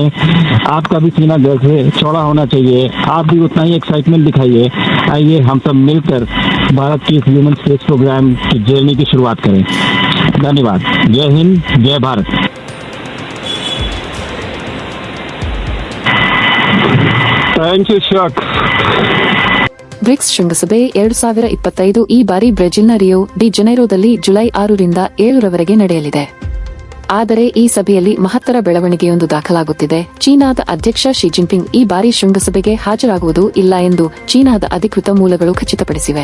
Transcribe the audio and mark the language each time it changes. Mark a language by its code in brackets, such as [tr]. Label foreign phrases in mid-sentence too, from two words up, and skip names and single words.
[hi] आपका भी सीना दिल से चौड़ा होना चाहिए, आप भी उतना ही एक्साइटमेंट दिखाइए। आइए हम सब मिलकर भारत की इस [en] human space program [hi] की जर्नी की शुरुआत करें। धन्यवाद। जय हिंद, जय भारत। [en] thank you [hi] शॉक। [kn] ಬ್ರಿಕ್ಸ್ ಶೃಂಗಸಭೆ 2025 ಈ ಬಾರಿ ಬ್ರೆಜಿಲ್ನ ರಿಯೋ ಡಿ ಜನೈರೋದಲ್ಲಿ ಜುಲೈ 6 ರಿಂದ 7 ರವರೆಗೆ ನಡೆಯಲಿದೆ. ಆದರೆ ಈ ಸಭೆಯಲ್ಲಿ ಮಹತ್ತರ ಬೆಳವಣಿಗೆಯೊಂದು ದಾಖಲಾಗುತ್ತಿದೆ. ಚೀನಾದ ಅಧ್ಯಕ್ಷ ಶಿ ಜಿನ್ಪಿಂಗ್ ಈ ಬಾರಿ ಶೃಂಗಸಭೆಗೆ ಹಾಜರಾಗುವುದು ಇಲ್ಲ ಎಂದು ಚೀನಾದ ಅಧಿಕೃತ ಮೂಲಗಳು ಖಚಿತಪಡಿಸಿವೆ.